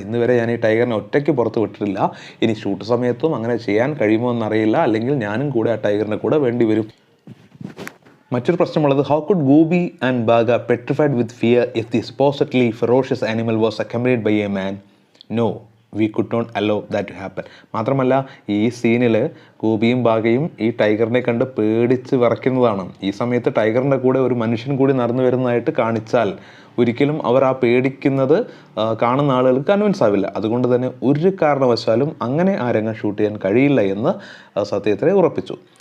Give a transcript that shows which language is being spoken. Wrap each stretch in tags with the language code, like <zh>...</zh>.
<ml>ഇന്ന് വരെ ഞാൻ ഈ ടൈഗറിനെ ഒറ്റയ്ക്ക് പുറത്ത് വിട്ടിട്ടില്ല, ഇനി ഷൂട്ട് സമയത്തും അങ്ങനെ ചെയ്യാൻ കഴിയുമോ എന്നറിയില്ല, അല്ലെങ്കിൽ ഞാനും കൂടെ ആ ടൈഗറിനെ കൂടെ വേണ്ടി വരും. മറ്റൊരു പ്രശ്നമുള്ളത്,</ml> <en>How could Goopy and Bagha petrified with fear if the supposedly ferocious animal was accompanied by a man? No, we could not allow that to happen.</en> <ml>മാത്രമല്ല ഈ സീനിൽ ഗൂബിയും ബാഗയും ഈ ടൈഗറിനെ കണ്ട് പേടിച്ച് വിറയ്ക്കുന്നതാണ്. ഈ സമയത്ത് ടൈഗറിൻ്റെ കൂടെ ഒരു മനുഷ്യൻ കൂടി നടന്നു വരുന്നതായിട്ട് കാണിച്ചാൽ ഒരിക്കലും അവർ ആ പേടിക്കുന്നത് കാണുന്ന ആളുകൾക്ക് കൺവിൻസ് ആവില്ല. അതുകൊണ്ട് തന്നെ ഒരു കാരണവശാലും അങ്ങനെ ആ രംഗം ഷൂട്ട് ചെയ്യാൻ കഴിയില്ല എന്ന് സത്യജിത് റേ ഉറപ്പിച്ചു.</ml>